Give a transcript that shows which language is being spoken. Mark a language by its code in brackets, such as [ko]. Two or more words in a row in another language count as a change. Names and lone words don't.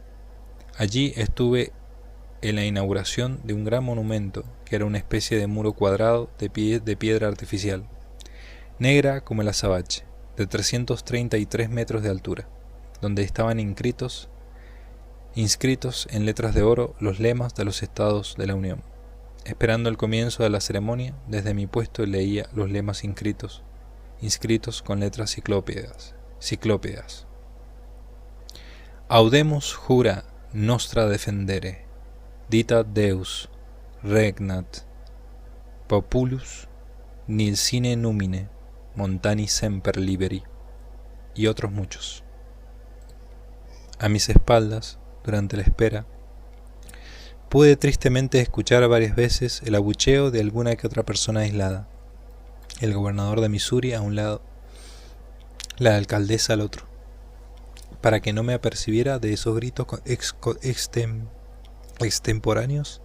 [es] Allí estuve en la inauguración de un gran monumento que era una especie de muro cuadrado de piedra artificial, negra como el azabache, de 333 metros de altura, donde estaban inscritos en letras de oro los lemas de los estados de la Unión. Esperando el comienzo de la ceremonia, desde mi puesto leía los lemas inscritos con letras ciclópedas. [la] Audemus jura nostra defendere, dita Deus, regnat, populus, nil sine numine, montani semper liberi, [es] y otros muchos. A mis espaldas, durante la espera, pude tristemente escuchar varias veces el abucheo de alguna que otra persona aislada. El gobernador de Missouri a un lado, la alcaldesa al otro, para que no me apercibiera de esos gritos extemporáneos.